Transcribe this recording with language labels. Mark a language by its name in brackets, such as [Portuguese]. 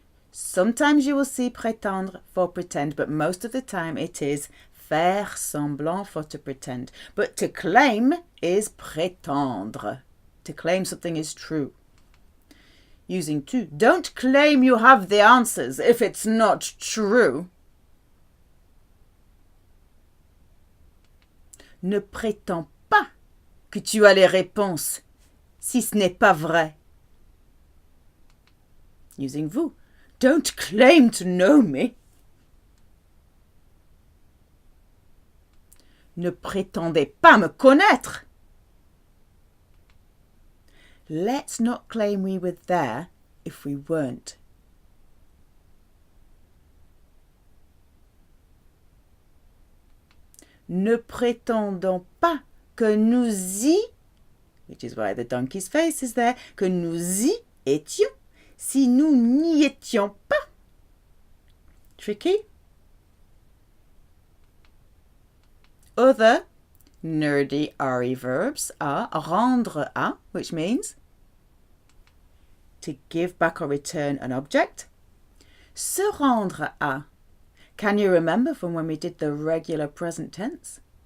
[English] Sometimes you will see prétendre for pretend, but most of the time it is faire semblant for to pretend. But to claim is prétendre. To claim something is true. Using tu. Don't claim you have the answers if it's not true. [French] Ne prétends pas que tu as les réponses si ce n'est pas vrai. [English] Using vous. Don't claim to know me. [French] Ne prétendez pas me connaître. [English] Let's not claim we were there if we weren't. [French] Ne prétendons pas que nous y, [English] which is why the donkey's face is there, [French] que nous y étions si nous n'y étions pas. [English] Tricky? Other nerdy RE verbs are rendre à, which means to give back or return an object. Se rendre à. Can you remember from when we did the regular present tense?